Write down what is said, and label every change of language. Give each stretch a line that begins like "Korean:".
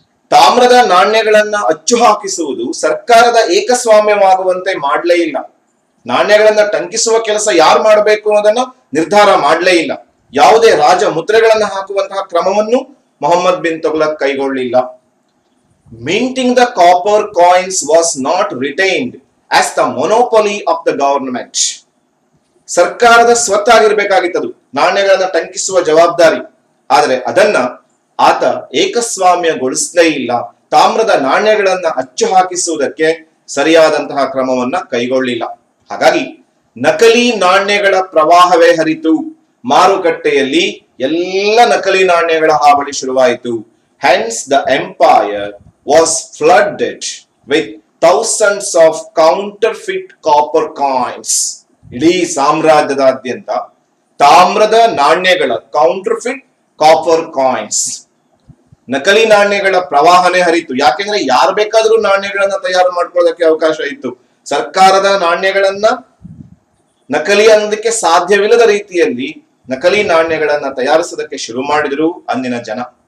Kannada: ತಾಮ್ರದ ನಾಣ್ಯಗಳನ್ನ ಅಚ್ಚು ಹಾಕಿಸುವುದು ಸರ್ಕಾರದ ಏಕಸ್ವಾಮ್ಯವಾಗುವಂತೆ ಮಾಡಲೇ ಇಲ್ಲ. ನಾಣ್ಯಗಳನ್ನ ಟಂಕಿಸುವ ಕೆಲಸ ಯಾರು ಮಾಡಬೇಕು ಅನ್ನೋದನ್ನ ನಿರ್ಧಾರ ಮಾಡಲೇ ಇಲ್ಲ. ಯಾವುದೇ ರಾಜ ಮುದ್ರೆಗಳನ್ನ ಹಾಕುವಂತಹ ಕ್ರಮವನ್ನು Mohammed bin ತೊಗ್ಲಕ್ ಕೈಗೊಳ್ಳಿಲ್ಲ.
English: Minting the copper coins was not retained as the monopoly of the government.
Kannada: ಸರ್ಕಾರದ ಸ್ವತ್ತಾಗಿರ್ಬೇಕಾಗಿತ್ತದು ನಾಣ್ಯಗಳನ್ನ ಟಂಕಿಸುವ ಜವಾಬ್ದಾರಿ. ಆದರೆ ಅದನ್ನ ಆತ ಏಕಸ್ವಾಮ್ಯಗೊಳಿಸಲೇ ಇಲ್ಲ. ತಾಮ್ರದ ನಾಣ್ಯಗಳನ್ನ ಅಚ್ಚು ಹಾಕಿಸುವುದಕ್ಕೆ ಸರಿಯಾದಂತಹ ಕ್ರಮವನ್ನ ಕೈಗೊಳ್ಳಿಲ್ಲ. ಹಾಗಾಗಿ ನಕಲಿ ನಾಣ್ಯಗಳ ಪ್ರವಾಹವೇ ಹರಿತು. ಮಾರುಕಟ್ಟೆಯಲ್ಲಿ ಎಲ್ಲ ನಕಲಿ ನಾಣ್ಯಗಳ ಹಾವಳಿ ಶುರುವಾಯಿತು.
English: Hence the empire was flooded with thousands of counterfeit copper coins.
Kannada: ಇಡೀ ಸಾಮ್ರಾಜ್ಯದಾದ್ಯಂತ ತಾಮ್ರದ ನಾಣ್ಯಗಳ
English: counterfeit copper coins,
Kannada: ನಕಲಿ ನಾಣ್ಯಗಳ ಪ್ರವಾಹನೇ ಹರಿತು. ಯಾಕೆಂದ್ರೆ ಯಾರು ಬೇಕಾದ್ರೂ ನಾಣ್ಯಗಳನ್ನ ತಯಾರು ಮಾಡ್ಕೊಳ್ಳೋದಕ್ಕೆ ಅವಕಾಶ ಇತ್ತು. ಸರ್ಕಾರದ ನಾಣ್ಯಗಳನ್ನ ನಕಲಿ ಅನ್ನೋದಕ್ಕೆ ಸಾಧ್ಯವಿಲ್ಲದ ರೀತಿಯಲ್ಲಿ ನಕಲಿ ನಾಣ್ಯಗಳನ್ನ ತಯಾರಿಸೋದಕ್ಕೆ ಶುರು ಮಾಡಿದ್ರು ಅಂದಿನ ಜನ.